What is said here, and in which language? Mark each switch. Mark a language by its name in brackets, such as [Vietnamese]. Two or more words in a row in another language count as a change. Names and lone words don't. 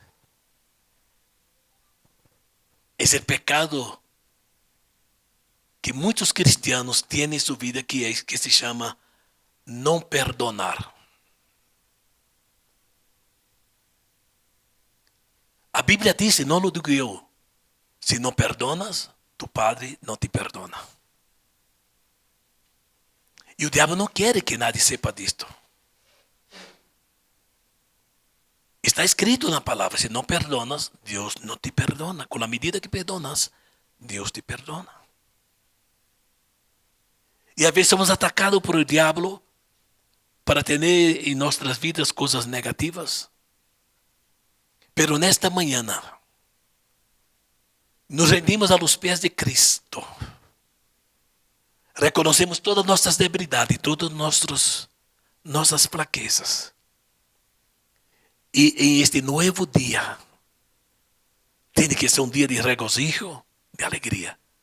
[Portuguese] É o pecado que muitos cristianos têm em sua vida, que se chama não perdonar. A Bíblia diz, não [Spanish] lo digo [Portuguese] eu, se não perdonas, [Spanish] tu Padre [Portuguese] não te perdona. E o diabo não quer que [Spanish] nadie sepa [Portuguese] disto. Está escrito na palavra, se não perdonas, Deus não te perdona. Com a medida que perdonas, Deus te perdona. E às vezes somos atacados por o diabo para ter em nossas vidas coisas negativas. Pero nesta manhã, [Spanish] nos rendimos a los [Portuguese] pés de Cristo. Reconhecemos todas nossas debilidades, todas nossas fraquezas. E em este novo dia, tem que ser um dia de regozijo, de alegria.